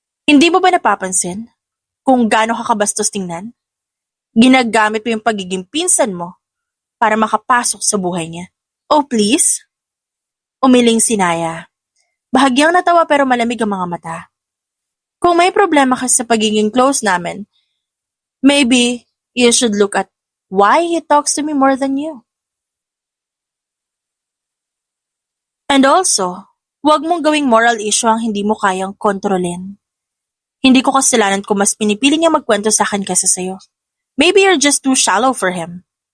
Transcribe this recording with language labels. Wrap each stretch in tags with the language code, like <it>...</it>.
<tl>Hindi mo ba napapansin kung gaano ka kabastos tingnan? Ginagamit mo yung pagiging pinsan mo para makapasok sa buhay niya.</tl> <en>Oh please?</en> <tl>Umiling si Naya. Bahagyang natawa pero malamig ang mga mata. Kung may problema ka sa pagiging close namin,</tl> <en>maybe you should look at why he talks to me more than you. And also,</en> <tl>huwag mong gawing moral issue ang hindi mo kayang kontrolin. Hindi ko kasalanan kung mas pinipili niya magkwento sa akin kaysa sa'yo.</tl> <en>Maybe you're just too shallow for him.</en>